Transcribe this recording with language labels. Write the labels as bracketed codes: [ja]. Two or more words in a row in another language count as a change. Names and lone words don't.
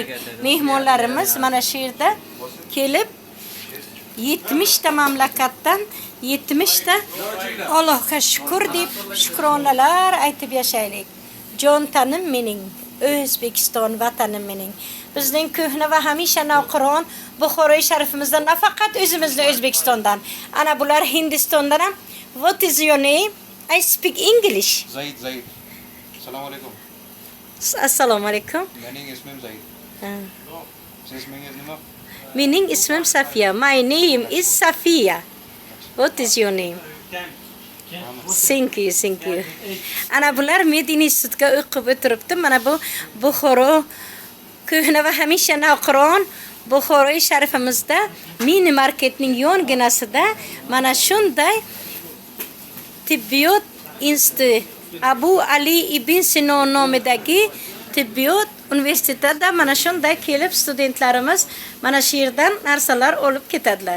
[uz] Mehmonlarimiz mana shu yerda kelib 70 ta mamlakatdan 70 ta Allohga shukr deb shukronalar aytib yashaylik. Jon tanim mening, O'zbekiston vatanim mening. Bizning ko'hna va hamisha navqiron Buxoroy sharifimizdan nafaqat o'zimizning O'zbekistondan, ana bular Hindistondan ham. [en] What is your name? I speak English. Zaid. [uz] Assalomu alaykum. Assalomu alaykum. Mening ismim Zaid. Siz ismingiz nima? Mening ismim Safiya. [en] My name is Safiya. What is your name? Thank you. [uz] Ana bular Medina institutga o'qib o'tiribdi. Mana bu Buxoro ko'hna va hamisha navqiron Buxoroy sharifimizda mini marketning yonginasida mana shunday tibbiyot instituti Abu Ali ibn Sino nomidagi tibbiyot universitetida mana shunday kelib studentlarimiz mana shu yerdan narsalar olib ketadilar.